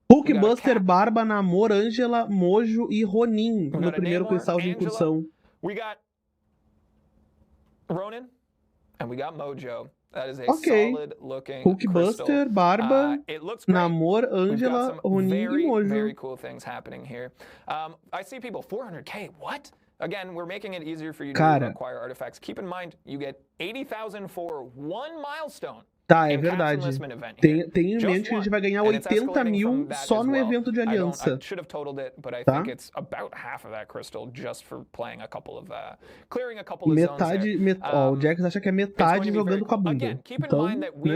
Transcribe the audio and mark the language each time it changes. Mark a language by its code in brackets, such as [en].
[pt] Hulkbuster, Barba, Namor, Ângela, Mojo e Ronin no primeiro cristal de incursão. [en] We got Ronin and we got Mojo. That is a solid looking [pt] Hulkbuster, Barba, Namor, Ângela, Ronin e Mojo. [en] Very cool things happening here. I see people 400k. What? Again, we're making it easier for you to acquire artifacts. Keep in mind, you get 80,000 for one milestone. [pt] Tá, é verdade. Tem em mente que a gente vai ganhar 80 mil só no evento de aliança. Tá? Metade, o Jax acha que é metade jogando com a bunda. Então, né?